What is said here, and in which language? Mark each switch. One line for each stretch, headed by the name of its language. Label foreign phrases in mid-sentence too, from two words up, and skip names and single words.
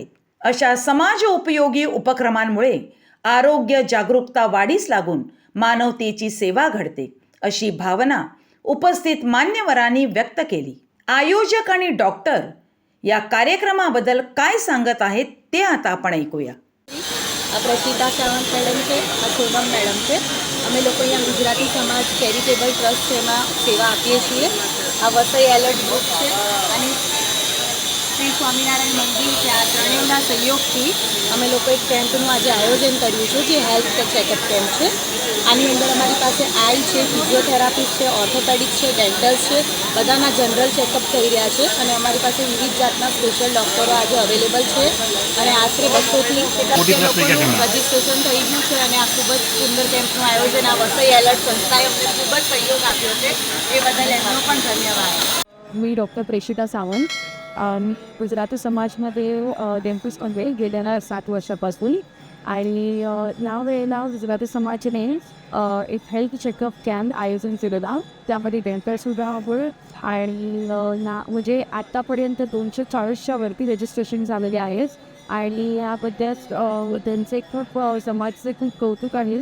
Marathi: अशा समाजोपयोगी उपक्रमांमुळे आरोग्य जागरूकता वाढीस लागून मानवतेची सेवा घडते अशी भावना उपस्थित मान्यवरांनी व्यक्त केली। आयोजक आणि डॉक्टर या कार्यक्रमाबद्दल काय सांगत आहेत ते आता आपण ऐकूया।
Gujarati: प्रसिद्धा सावंत मैडम છે, શોભમ મેડમ છે। અમે લોકો અહીંયા ગુજરાતી સમાજ ચેરિટેબલ ટ્રસ્ટ છે એમાં સેવા આપીએ છીએ। આ વસઈ એલર્ટ ગ્રુપ છે અને શ્રી સ્વામિનારાયણ મંદિર છે। આ ત્રણેયના સહયોગથી અમે લોકો એક કેમ્પનું આજે આયોજન કર્યું છે જે
English: health checkup camp
Gujarati: છે। આની અંદર અમારી પાસે આઈ છે, ફિઝિયોથેરાપિસ્ટ છે, ઓર્થોપેડિક્સ છે, ડેન્ટલ્સ છે, બધાના
English: general checkup
Gujarati: થઈ રહ્યા છે અને અમારી પાસે વિવિધ જાતના સ્પેશિયલ ડૉક્ટરો આજે અવેલેબલ છે અને આશરે 200થી લોકોનું રજિસ્ટ્રેશન થઈ ગયું છે અને આ ખૂબ જ સુંદર કેમ્પનું આયોજન આ વસઈ એલર્ટ સંસ્થાએ અમને ખૂબ જ સહયોગ આપ્યો છે એ બદલ એમનો પણ ધન્યવાદ।
Marathi: मी डॉक्टर प्रेषिता सावंत गुजराती समाजमध्ये डेंटिस्ट आहे गेल्या 7 वर्षापासून आणि यावेळेला गुजराती समाजाने एक
English: health checkup camp
Marathi: आयोजन केलेला. त्यामध्ये डेंटलसुद्धा हवं आणि म्हणजे आत्तापर्यंत 240च्या वरती रजिस्ट्रेशन झालेले आहेत आणि याबद्दल त्यांचे खूप समाजाचे खूप कौतुक आहे.